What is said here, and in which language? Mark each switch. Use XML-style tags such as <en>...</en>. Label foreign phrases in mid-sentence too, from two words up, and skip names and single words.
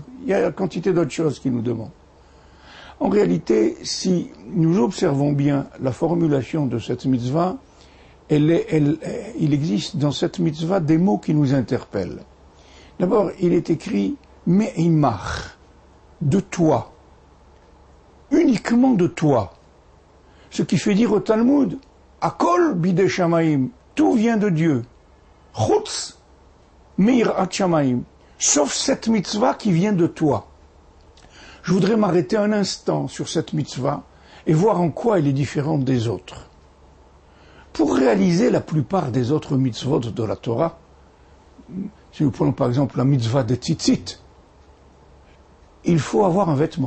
<fr>Il y a une quantité d'autres choses qu'il nous demande. En réalité, si nous observons bien la formulation de cette mitzvah, il existe dans cette mitzvah des mots qui nous interpellent. D'abord, il est écrit « Me'imach » de toi, uniquement de toi. Ce qui fait dire au Talmud «</fr> <he>הכל בידי שמים</he> <fr>» tout vient de Dieu.</fr> <he>חוץ מיראת שמים,</he> <fr>sauf cette mitzvah qui vient de toi. Je voudrais m'arrêter un instant sur cette mitzvah et voir en quoi elle est différente des autres. Pour réaliser la plupart des autres mitzvot de la Torah, si nous prenons par exemple la mitzvah des tzitzit, il faut avoir un vêtement.</fr>